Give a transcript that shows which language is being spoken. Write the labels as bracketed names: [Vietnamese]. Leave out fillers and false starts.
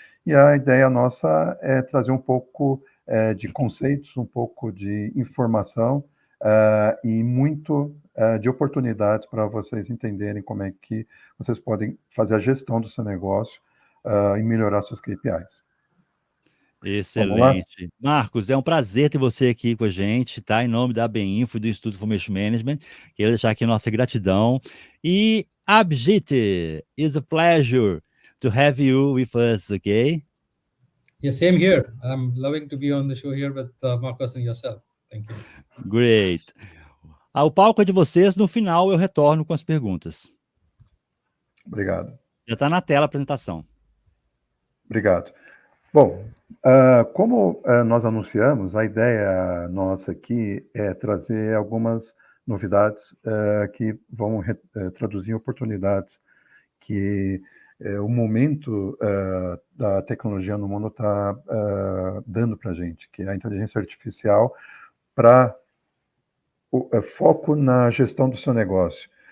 [Portuguese] E a ideia nossa é trazer um pouco de conceitos, um pouco de informação e muito de oportunidades para vocês entenderem como é que vocês podem fazer a gestão do seu negócio e melhorar seus KPIs. Excelente. Marcos, é um prazer ter você aqui com a gente, tá? Em nome da BInfo e do Instituto Information Management, quero deixar aqui nossa gratidão. [English] E Abhijit, it's a pleasure to have you with us, okay? Yeah, same here. I'm loving to be on the show here with Marcos and yourself. Thank you. Great. [Portuguese] O palco é de vocês, no final eu retorno com as perguntas. Obrigado. Já está na tela a apresentação. Obrigado. Bom, como nós anunciamos, a ideia nossa aqui é trazer algumas novidades que vão traduzir oportunidades que o momento da tecnologia no mundo está dando para a gente, que é a inteligência artificial para foco na gestão do seu negócio.